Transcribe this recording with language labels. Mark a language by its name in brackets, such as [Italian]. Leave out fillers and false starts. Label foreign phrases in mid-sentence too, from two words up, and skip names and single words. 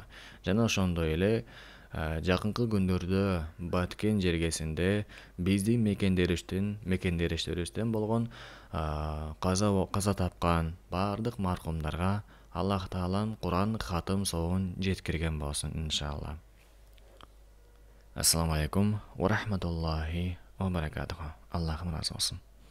[Kyrgyz] Жана ошондой эле жакынкы күндөрдө Баткен жергесинде биздин мекендештерибизден болгон каза тапкан бардык маркумдарга Аллах Таалам Куран хатым соон жеткирген болсун иншалла. [Arabic] السلام عليكم ورحمة الله وبركاته. [Kyrgyz] Аллахым разы болсун.